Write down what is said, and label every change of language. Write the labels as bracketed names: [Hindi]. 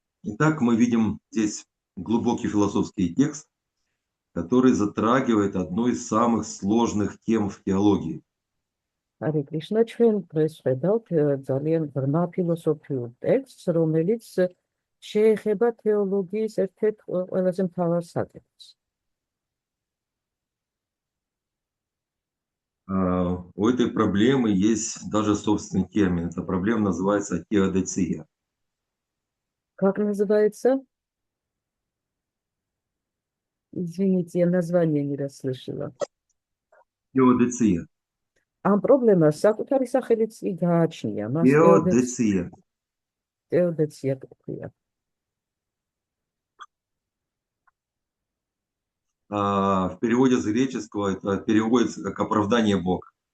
[Russian] Итак, мы видим здесь глубокий философский текст, который затрагивает одну из самых сложных тем в теологии. [Georgian] Харе Кришна, ჩვენ დღეს ვხედავთ ძალიან ღრმა ფილოსოფიურ ტექსტს, რომელიც შეეხება თეოლოგიის ერთ-ერთ ყველაზე მთავარ საკითხს. [Russian] У этой проблемы есть даже собственный термин. Эта проблема называется теодицея. Как называется? Извините, я название не расслышала. Теодицея. [Georgian] Ამ პრობლემას საკუთარი სახელიც კი გააჩნია. მას [Russian] Теодицея. [Georgian] Теодицея ქვია. [Russian] В переводе с греческого это переводится как оправдание Бога.